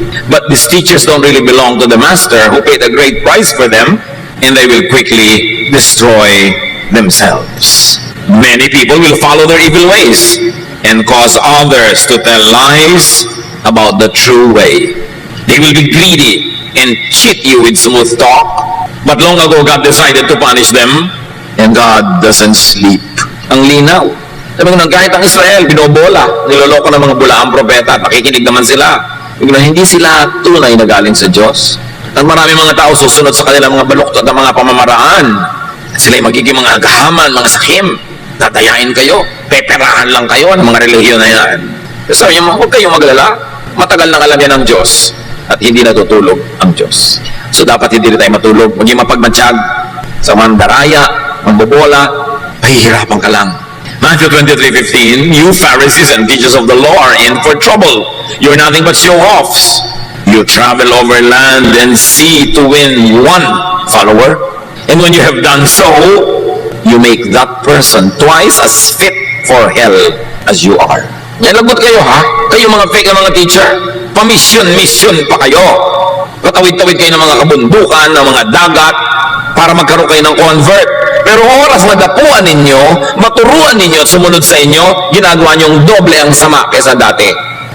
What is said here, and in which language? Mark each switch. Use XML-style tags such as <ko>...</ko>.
<en>But these teachers don't really belong to the master who paid a great price for them, and they will quickly destroy themselves. Many people will follow their evil ways. and cause others to tell lies about the true way. They will be greedy and cheat you with smooth talk. But long ago, God decided to punish them, and God doesn't sleep.</en> <tl>Ang linaw. Sabi ko, kahit ang Israel, binobola, niloloko ng mga bulaang propeta, nakikinig naman sila. Hindi sila tunay na galing sa Diyos. At marami mga tao susunod sa kanilang mga baluktot at mga pamamaraan. Sila'y magiging mga agahaman, mga sakim. Tatayain kayo, peperahan lang kayo ng mga relihiyon na yan. So, huwag kayong maglala. Matagal nang alam yan ng Diyos at hindi natutulog ang Diyos. So, dapat hindi rin tayo matulog. Maging mapagmatsyag sa mandaraya, mambobola, pahihirapan ka lang.</tl> <en>Matthew 23:15, you Pharisees and teachers of the law are in for trouble. You're nothing but show-offs. You travel over land and sea to win one follower. And when you have done so, you make that person twice as fit for hell as you are.</en> <tl>Yan, lagot kayo ha? Kayo mga fake na mga teacher, mission pa kayo. Patawid-tawid kayo ng mga kabundukan, ng mga dagat, para magkaroon kayo ng convert. Pero oras na dapuan ninyo, maturuan ninyo at sumunod sa inyo, ginagawa niyong doble ang sama kaysa dati.</tl>